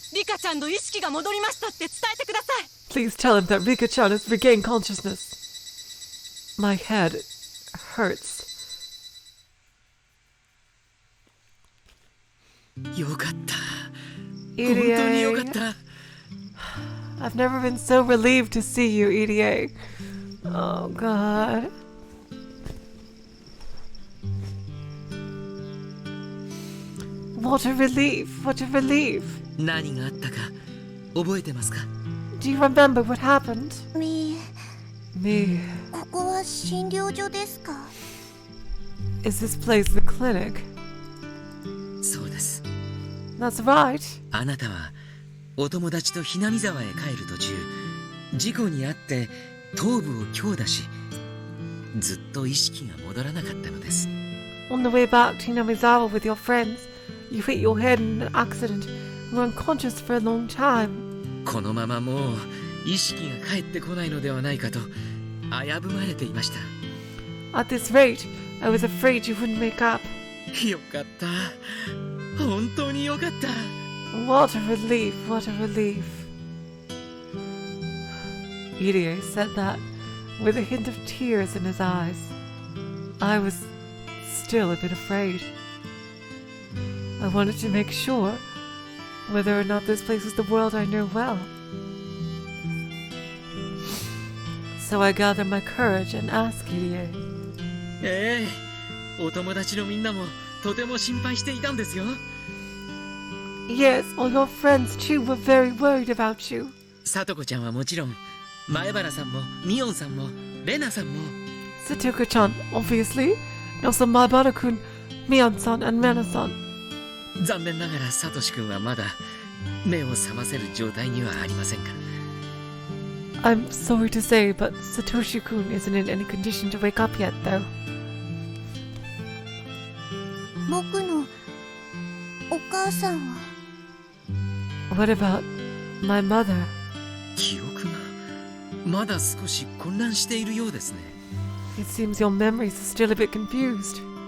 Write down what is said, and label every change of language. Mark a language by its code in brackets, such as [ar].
[ja] リカちゃんの意識が戻りましたって伝えてください [en] Please tell him that Rika-chan has regained consciousness. My head hurts. [ja] よかった本当によかっ [en] Irie. [ja] た [en] I've never been so relieved to see you, Irie. Oh god. What a relief, what a relief. [ja] 何があったか覚えてますか [en] Do you remember what happened? [ja] み [en] Me. [ja] ここは診療所ですか [en] Is this place the clinic? [ja] そうです [en] That's right. [ja] あなたはお友達とhinami沢へ帰る途中事故に遭って頭部を強打しずっと意識が戻らなかったのです [en] On the way back to Hinamizawa with your friends, you hit your head in an accident and were unconscious for a long time. [ja] このままもう意識が帰ってこないのではないかと危ぶまれていました [en] At this rate, I was afraid you wouldn't make up. [ja] よかった本当によかった [en] What a relief, what a relief. Irie said that with a hint of tears in his eyes. I was still a bit afraid. I wanted to make sure whether or not this place was the world I knew well. So I gathered my courage and asked Irie. [ja] ええお友達のみんなもとても心配していたんですよ [en] Yes, all your friends too were very worried about you. [ja] さとこちゃんはもちろん前原さんもミオンさんもレナさんも [en] Satoko-chan, obviously. And also Maibara-kun, Mion-san, and Mena-san. [ja] 残念ながらサトシ君はまだ目を覚ませる状態にはありませんが [en] I'm sorry to say, but Satoshi-kun isn't in any condition to wake up yet, though. [ja] 僕のお母さんは [en] What about my mother? [ja] 記憶がまだ少し混乱しているようですね [en] It seems your memories are still a bit confused.